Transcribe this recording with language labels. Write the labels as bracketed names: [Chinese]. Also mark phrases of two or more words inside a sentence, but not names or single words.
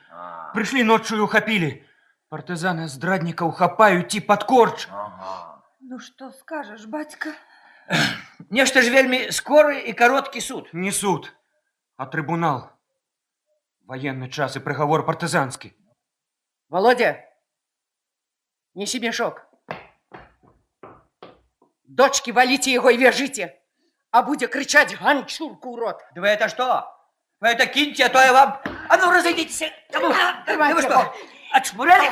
[Belarusian] Прыйшлі ноччу і ўхапілі. Партызаны здраднікаў хапаюць і пад корч. Ну што скажаш, бацька? Нешта ж вельмі скоры і кароткі суд. Не суд, а трыбунал. Военны час і прыгавор партызанскі. [Russian] Володя, неси мешок. Дочки, валите его и вяжите, а будет кричать ганчурку, урод. Да вы это что? Вы это киньте, а то я вам... А ну, разойдитесь! Да вы что, отшмуряли?